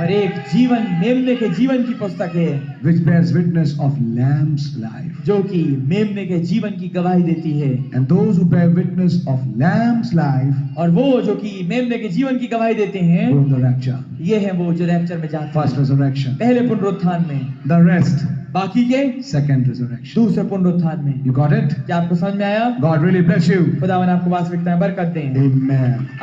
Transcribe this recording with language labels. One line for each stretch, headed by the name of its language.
Hindi: और एक जीवन मेमने के जीवन की पुस्तक है
English: which bears witness of lamb's life.
Hindi: जो कि मेमने के जीवन की गवाही देती है।
English: And those who bear witness of lamb's life
Hindi: और वो जो कि मेमने के जीवन की गवाही देते हैं,
English: go in the rapture.
Hindi: ये है वो जो रैप्चर में जाते
English: First
Hindi: हैं,
English: resurrection.
Hindi: पहले पुनरुत्थान में,
English: The rest,
Hindi: बाकी के
English: second resurrection.
Hindi: दूसरे पुनरुत्थान में।
English: You got it?
Hindi: क्या आपको समझ में आया?
English: God really bless you.
Hindi: खुदावन आपको वास्तविकता में बरकत दें।
English: Amen.